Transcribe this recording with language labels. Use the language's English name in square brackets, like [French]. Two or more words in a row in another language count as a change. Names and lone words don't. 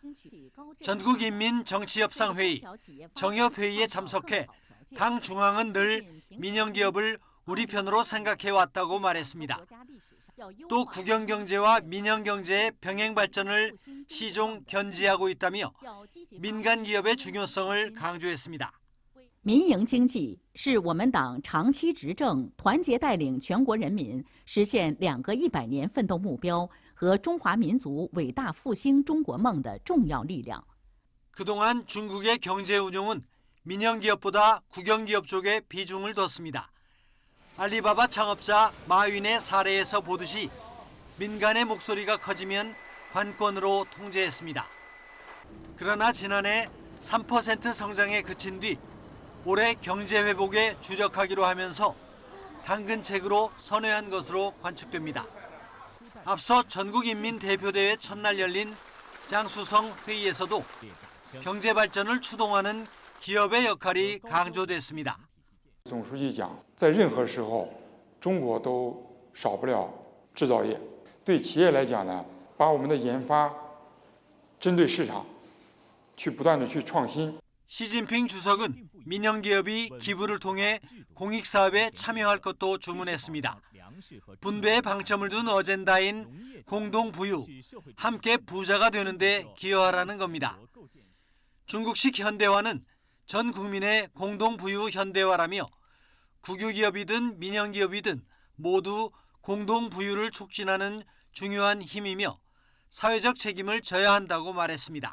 [Korean] 전국인민정치협상회의, 정협회의에 참석해 당 중앙은 늘 민영기업을 우리 편으로 생각해왔다고 말했습니다. 또 국영경제와 민영경제의 병행 발전을 시종 견지하고 있다며 민간기업의 중요성을 강조했습니다. [Chinese] 民营经济是我们党长期执政、团结带领全国人民实现2个100年奋斗目标和中华民族伟大复兴中国梦的重要力量。 [Korean] 그동안 중국의 경제 운용은 민영기업보다 국영기업 쪽에 비중을 뒀습니다. 알리바바 창업자 마윈의 사례에서 보듯이 민간의 목소리가 커지면 관건으로 통제했습니다. 그러나 지난해 3% 성장에 그친 뒤 올해 경제 회복에 주력하기로 하면서 당근책으로 선회한 것으로 관측됩니다. 앞서 전국인민대표대회 첫날 열린 장수성 회의에서도 경제 발전을 추동하는 기업의 역할이 강조됐습니다. [Chinese] 总书记讲，在任何时候，中国都少不了制造业。对企业来讲呢，把我们的研发针对市场，去不断的去创新。 [Korean] 시진핑 주석은 민영기업이 기부를 통해 공익사업에 참여할 것도 주문했습니다. 분배에 방점을 둔 어젠다인 공동부유, 함께 부자가 되는데 기여하라는 겁니다. 중국식 현대화는 전 국민의 공동부유 현대화라며 국유기업이든 민영기업이든 모두 공동부유를 촉진하는 중요한 힘이며 사회적 책임을 져야 한다고 말했습니다.